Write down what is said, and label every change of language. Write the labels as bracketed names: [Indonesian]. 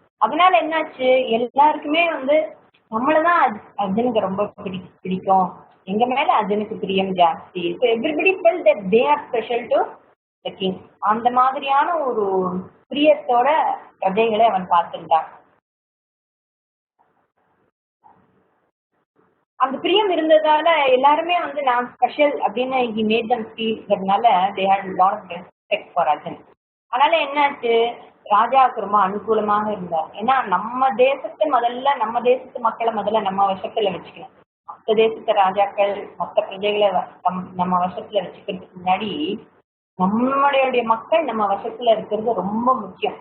[Tamil] அதனால என்னாச்சு, எல்லாருக்குமே வந்து நம்மளதான் அர்ஜுனுக்கு ரொம்ப பிடிக்கும், எங்க மேல அர்ஜுனுக்கு பிரியம் ஜாஸ்தி. [English] So everybody felt that they are special to the king. [Tamil] அந்த மாதிரியான ஒரு பிரியத்தோட பிரஜைகளை அவன் பார்த்துட்டான். அந்த பிரியம் இருந்ததால எல்லாருமே வந்து நான் ஸ்பெஷல் அப்படின்னு [English] he made them feel-னால they had a lot of respect for Arjun. [Tamil] அதனால என்னாச்சு, ராஜாவுக்கு ரொம்ப அனுகூலமாக இருந்தார். ஏன்னா நம்ம தேசத்து மக்களை முதல்ல நம்ம வசத்துல வச்சுக்கணும். மற்ற தேசத்து ராஜாக்கள் மற்ற பிரஜைகளை நம்ம வசத்துல வச்சுக்கிறதுக்கு முன்னாடி நம்மளுடைய மக்கள் நம்ம வசத்துல இருக்கிறது ரொம்ப முக்கியம்.